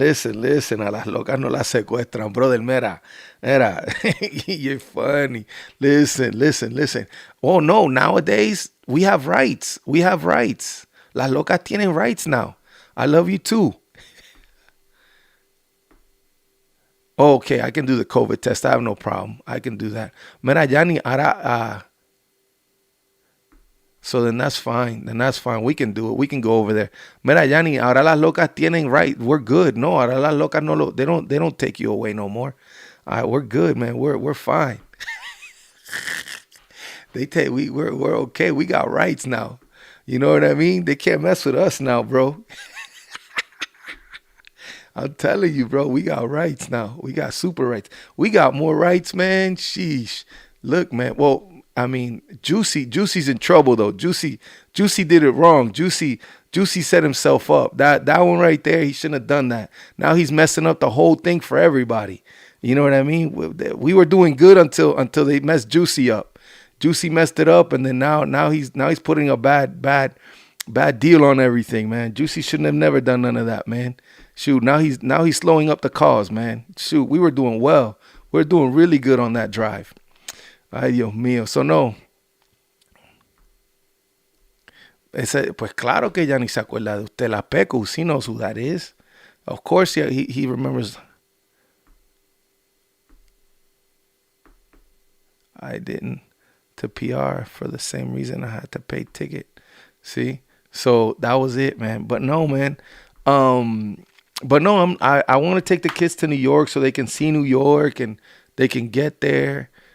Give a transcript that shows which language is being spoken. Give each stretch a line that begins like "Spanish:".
Spanish: A las locas no las secuestran, brother. Mira.
English: You're funny. Listen. Oh no, nowadays we have rights.
Spanish: Las locas tienen
English: rights now. I love you too. Okay, I can do the COVID test. I have no problem. I can do that.
Spanish: Mira,
English: Yani, so then that's fine. We can do it. We can go over there.
Spanish: Mira, Yani, ahora las locas tienen right.
English: We're good.
Spanish: No, ahora las locas no
English: they don't take you away no more. All right, we're good, man. We're fine. We're okay. We got rights now. You know what I mean? They can't mess with us now, bro. I'm telling you, bro, we got rights now. We got super rights. We got more rights, man. Sheesh. Look, man. Well, I mean, Juicy's in trouble though. Juicy did it wrong. Juicy set himself up. That one right there, he shouldn't have done that. Now he's messing up the whole thing for everybody. You know what I mean? We were doing good until they messed Juicy up. Juicy messed it up, and then now he's putting a bad deal on everything, man. Juicy shouldn't have never done none of that, man. Shoot, now he's slowing up the cause, man. Shoot, we were doing well. We're doing really good on that drive.
Spanish: Ay, Dios mío.
English: So no.
Spanish: Pues claro que ya ni se acuerda de usted.
English: La Pecu, he knows who that is. Of course, yeah, he remembers. I didn't to PR for the same reason I had to pay ticket. See? So that was it, man. But no, man. But no, I want to take the kids to New York so they can see New York and they can get there.